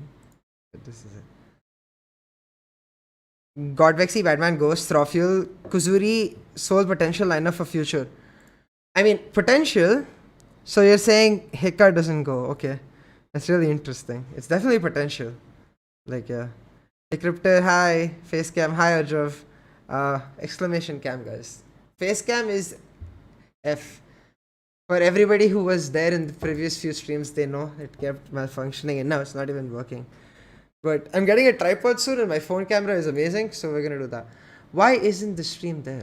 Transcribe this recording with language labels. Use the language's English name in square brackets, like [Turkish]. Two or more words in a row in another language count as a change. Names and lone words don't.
[English] But this is it. Godvexy, Batman, Ghost, Throfuel, Kuzuri, Soul potential lineup for future. I mean potential. So you're saying Hika doesn't go? Okay, that's really interesting. It's definitely potential. Like yeah. Decryptor, hi. Facecam, hi Arjav. Exclamation cam, guys. Facecam is F. For everybody who was there in the previous few streams, they know it kept malfunctioning and now it's not even working. But I'm getting a tripod soon and my phone camera is amazing, so we're gonna do that. Why isn't the stream there?